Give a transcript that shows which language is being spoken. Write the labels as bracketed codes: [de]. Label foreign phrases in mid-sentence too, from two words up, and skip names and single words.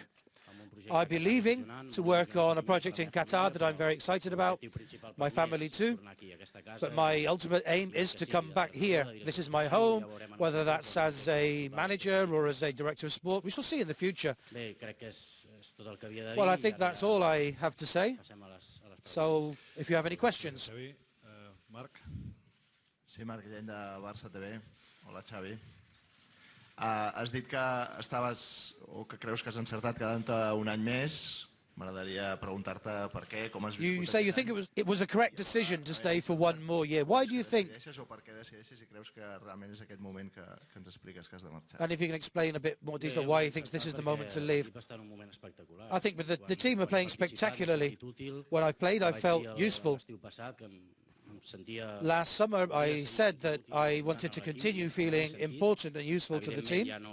[en] I'll be leaving to work on a project in Qatar that I'm very excited about, my family too, but my ultimate aim is to come back here. This is my home, whether that's as a manager or as a director of sport. We shall see in the future. Well, I think that's all I have to say. So, if you have any questions. Marc? [ca] Sí, Marc Guillén de Barça TV. Hola, Xavi. Has dit que estaves, o que creus que has encertat quedant-te un any més. M'agradaria preguntar-te per què, com has viscut... [en] You say you think it was a correct decision to stay for one more year. Why do you think... [ca] O per què decideixes i creus que realment és aquest moment que ens expliques que has de marxar? [en] And if you can explain a bit more detail why you think this is the moment to leave. I think the team are playing spectacularly. When I've played, I've felt useful. Last summer, I said that I wanted to continue feeling important and useful to the team.